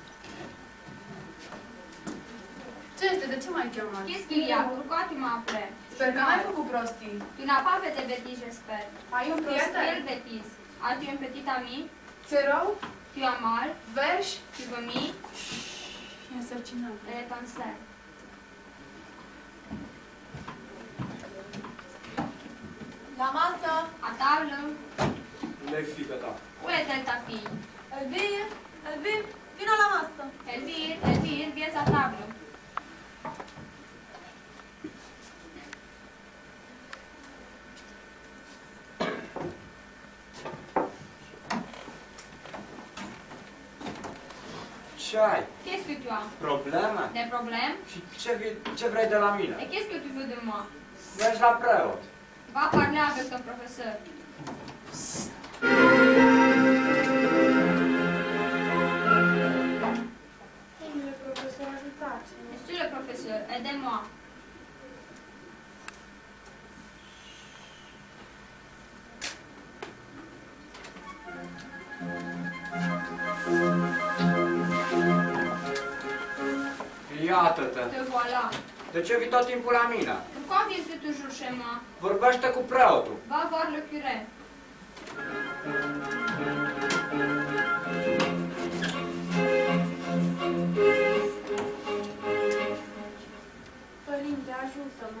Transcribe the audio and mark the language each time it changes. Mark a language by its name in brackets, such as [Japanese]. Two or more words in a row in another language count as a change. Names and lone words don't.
[Romanian] Ce este? De ce m-ai chemat? [French] Qu'est-ce qu'il y a? Pourquoi tu m'as appelé? [Romanian] Sper că n-ai făcut prostii. [French] Tu n'as pas fait de bêtises, j'espère. [Romanian] Ai un [French] Quelle [Romanian] prieten? [French] bêtise? As-tu un petit ami? [Romanian] Ți-e rău? [French] Tu as mal? [Romanian] Verși? [French] Tu vomis? [Romanian] E însărcinat. [French] Elle est enceinte. [Romanian] La masă! [French] À table? [Romanian] Unde e fiica ta? [French] Où est-elle ta fille? [Romanian] Elvir! Elvir! Vino la masă! [French] Elvire, viens à table. [Romanian] Ce ai? [French] Qu'est-ce que tu as? [Romanian] Probleme? [French] Des problèmes? [Romanian] Și ce vrei de la mine? [French] Et qu'est-ce que tu veux de moi? [Romanian] Mergi la preot. [French] Va parler avec ton professeur. [Romanian] Domnule profesor, ajutați-mă! [French] Monsieur le professeur, aidez-moi. [Romanian] Iată-te. [French] Te voilà. [Romanian] De ce vii tot timpul la mine? [French] Pourquoi viens-tu toujours chez moi? [Romanian] Vorbește cu preotul. [French] Va voir le curé. [Romanian] Părinte, ajută-mă!